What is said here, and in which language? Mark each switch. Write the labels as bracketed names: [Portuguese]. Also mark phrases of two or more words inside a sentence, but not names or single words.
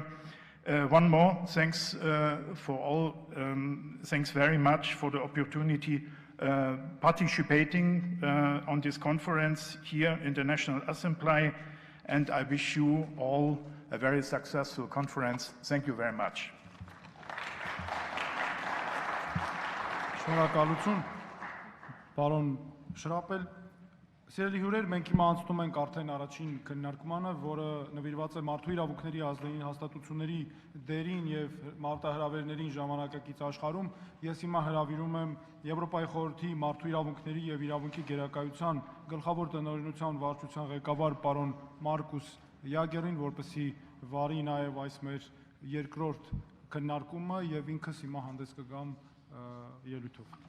[English] One more, thanks for all. Thanks very much for the opportunity participating on this conference here in the National Assembly, and I wish you all a very successful conference. Thank you very much. [Armenian] Շնորհակալություն, պարոն Շրապել։ Սիրելի հյուրեր, մենք հիմա անցնում ենք արդեն առաջին քննարկմանը, որը նվիրված է մարդու իրավունքների ազգային հաստատությունների դերին եւ մարտահրավերներին ժամանակակից աշխարհում։ Ես հիմա հրավիրում եմ Եվրոպայի խորհրդի մարդու իրավունքների եւ իրավունքի գերակայության գլխավոր տնօրինության վարչության ղեկավար պարոն Մարկուս Յագերին, որպեսզի վարի նաեւ այս մեր երկրորդ քննարկումը եւ ինքս հիմա հանդես կգամ ելույթով։